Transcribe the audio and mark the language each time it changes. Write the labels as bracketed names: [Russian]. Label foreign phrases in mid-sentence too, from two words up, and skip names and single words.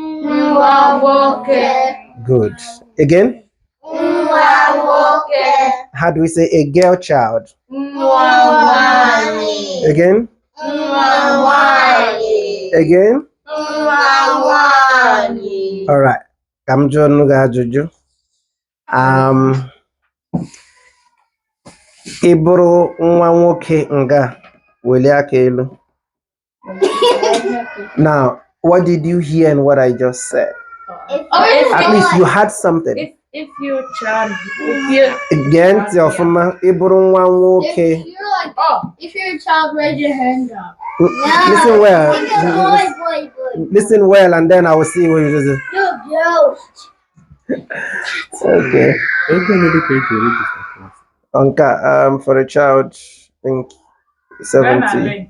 [English] Good. Again? How do we say a girl child? Again? Again? All right. Come join Juju. [Igbo] Iburu nwa nwoke nga welie aka elu. [English] Now, what did you hear in what I just said? At least you had something. If your child, Again, [Igbo] iburu nwa nwoke. [English] If you're a child, raise your hand up. Listen well. Boy. Listen well, and then I will see what you do. Yo. Okay. Anka, for a child, I think 70.